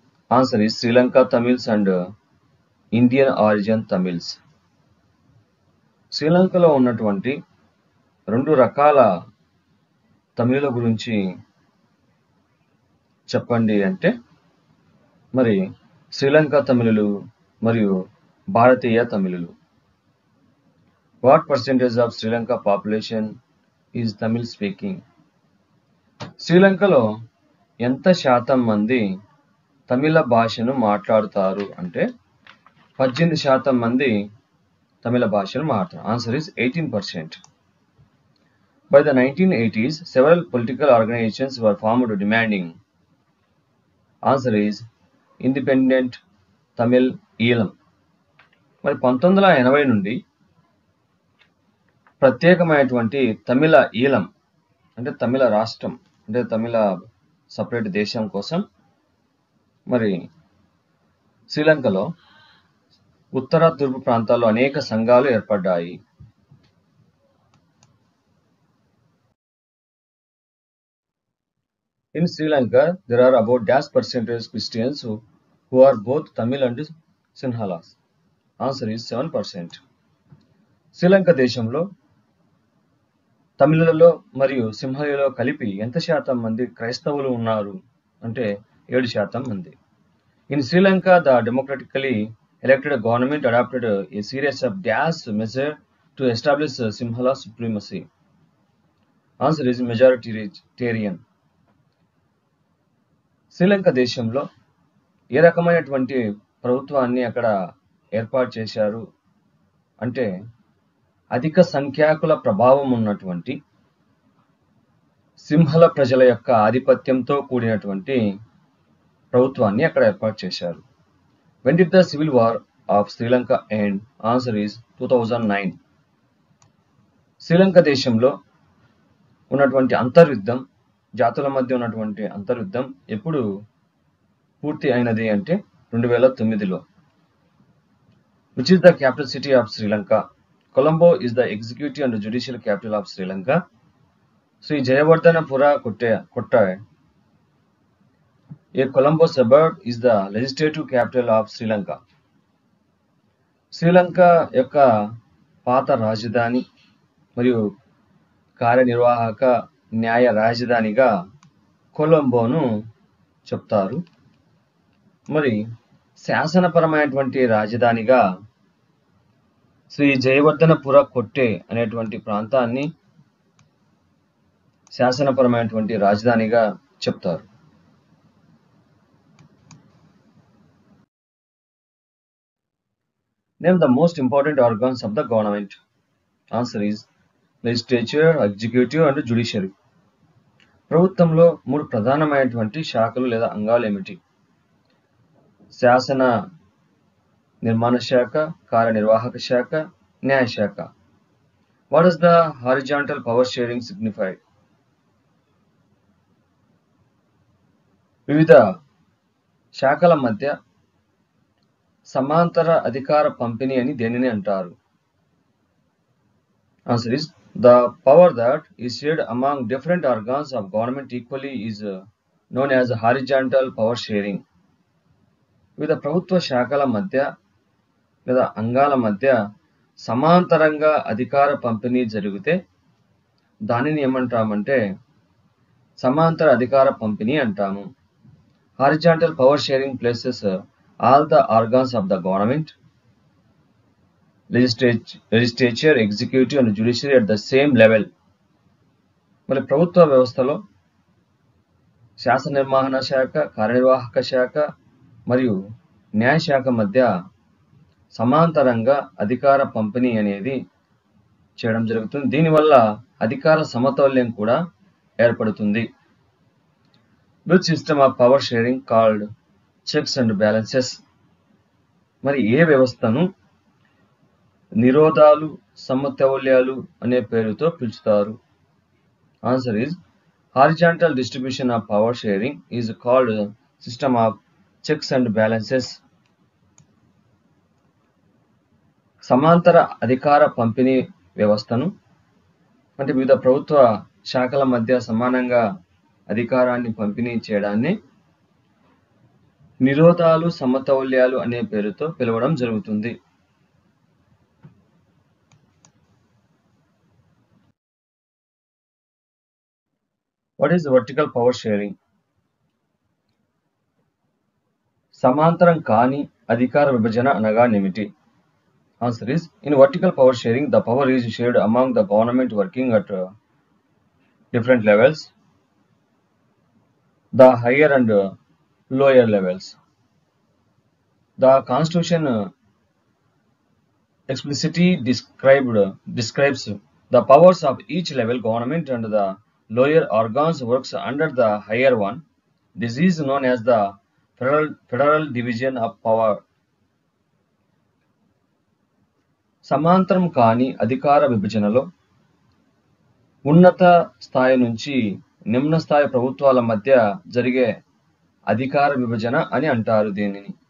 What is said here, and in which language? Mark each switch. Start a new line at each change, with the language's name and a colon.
English: Answer is Sri Lanka Tamils and Indian origin Tamils.
Telugu: శ్రీలంకలో ఉన్నటువంటి 2 రకాల తమిళుల గురించి చెప్పండి అంటే మరి శ్రీలంక తమిళులు మరియు భారతీయ తమిళులు.
English: What percentage of Sri Lanka population is Tamil speaking?
Telugu: శ్రీలంకలో ఎంత శాతం మంది తమిళ భాషను మాట్లాడుతారు అంటే 18% మంది తమిళ భాషను మాట్లాడతారు.
English: Answer is 18%. By the 1980s, several political organizations were formed demanding. Answer is independent Tamil Eelam.
Telugu: మరి 1980 నుండి ప్రత్యేకమైనటువంటి తమిళ ఈలం అంటే తమిళ రాష్ట్రం అంటే తమిళ సపరేట్ దేశం కోసం మరి శ్రీలంకలో ఉత్తర తూర్పు ప్రాంతాల్లో అనేక సంఘాలు ఏర్పడ్డాయి.
English: In Sri Lanka, there are about dash percentage Christians who are both Tamil and Sinhalas. Answer is 7%.
Telugu: Sri Lanka దేశంలో తమిళులలో మరియు సింహళీలలో కలిపి ఎంత శాతం మంది క్రైస్తవులు ఉన్నారు అంటే 7% మంది.
English: In Sri Lanka, the democratically elected government adopted a series of dash measures to establish Sinhala supremacy. Answer is majoritarian.
Telugu: Sri Lanka దేశంలో ఏ రకమైనటువంటి ప్రభుత్వాన్ని అక్కడ ఏర్పాటు చేశారు అంటే అధిక సంఖ్యాకుల ప్రభావం ఉన్నటువంటి సింహళ ప్రజల యొక్క ఆధిపత్యంతో కూడినటువంటి ప్రభుత్వాన్ని అక్కడ ఏర్పాటు చేశారు.
English: When did the civil war of Sri Lanka end? Answer is 2009.
Telugu: Sri Lanka దేశంలో ఉన్నటువంటి అంతర్యుద్ధం, జాతుల మధ్య ఉన్నటువంటి అంతర్యుద్ధం ఎప్పుడు పూర్తి అయినది అంటే 2009లో.
English: Which is the capital city of Sri Lanka? Colombo is the executive and judicial capital of Sri Lanka. Sri Jayawardhanapura Kottayam, a Colombo suburb, is the legislative capital of Sri Lanka.
Telugu: Sri Lanka యొక్క పాత రాజధాని మరియు కార్యనిర్వాహక న్యాయ రాజధానిగా కొలంబోను చెప్తారు. మరి శాసనపరమైనటువంటి రాజధానిగా శ్రీ జయవర్ధనపుర కొట్టే అనేటువంటి ప్రాంతాన్ని శాసనపరమైనటువంటి రాజధానిగా చెప్తారు.
English: Name the most important organs of the government. Answer is legislature, executive and judiciary.
Telugu: ప్రభుత్వంలో 3 ప్రధానమైనటువంటి శాఖలు లేదా అంగాలు ఏమిటి? శాసన నిర్మాణ శాఖ, కార్యనిర్వాహక శాఖ, న్యాయ శాఖ.
English: What does the horizontal power sharing signify?
Telugu: వివిధ శాఖల మధ్య సమాంతర అధికార పంపిణీ అని దేనిని అంటారు?
English: Answer is the power that is shared among different organs of government equally is known as horizontal power sharing.
Telugu: వివిధ ప్రభుత్వ శాఖల మధ్య లేదా అంగాల మధ్య సమాంతరంగా అధికార పంపిణీ జరిగితే దానిని ఏమంటామంటే సమాంతర అధికార పంపిణీ అంటాము.
English: Horizontal power sharing places all the organs of the government, legislature, executive and judiciary at the same level.
Telugu: మరి ప్రభుత్వ వ్యవస్థలో శాసన నిర్మాణ శాఖ, కార్యనిర్వాహక శాఖ మరియు న్యాయ శాఖ మధ్య సమాంతరంగా అధికార పంపిణీ అనేది చేయడం జరుగుతుంది. దీనివల్ల అధికార సమతౌల్యం కూడా ఏర్పడుతుంది.
English: Which system of power sharing called checks and balances?
Telugu: మరి ఏ వ్యవస్థను నిరోధాలు, సమతౌల్యాలు అనే పేరుతో పిలుస్తారు?
English: Answer is horizontal distribution of power sharing is called system of checks and balances.
Telugu: సమాంతర అధికార పంపిణీ వ్యవస్థను అంటే వివిధ ప్రభుత్వ శాఖల మధ్య సమానంగా అధికారాన్ని పంపిణీ చేయడాన్ని నిరోధాలు, సమతౌల్యాలు అనే పేరుతో పిలవడం జరుగుతుంది.
English: What is vertical power sharing?
Telugu: సమాంతరం కాని అధికార విభజన అనగా ఏమిటి?
English: Answer is in vertical power sharing the power is shared among the government working at different levels, the higher and lower levels. The Constitution explicitly describes the powers of each level government and the lower organs works under the higher one. This is known as the federal division of power.
Telugu: సమాంతరం కాని అధికార విభజనలో ఉన్నత స్థాయి నుంచి నిమ్న స్థాయి ప్రభుత్వాల మధ్య జరిగే అధికార విభజన అని అంటారు దీనిని.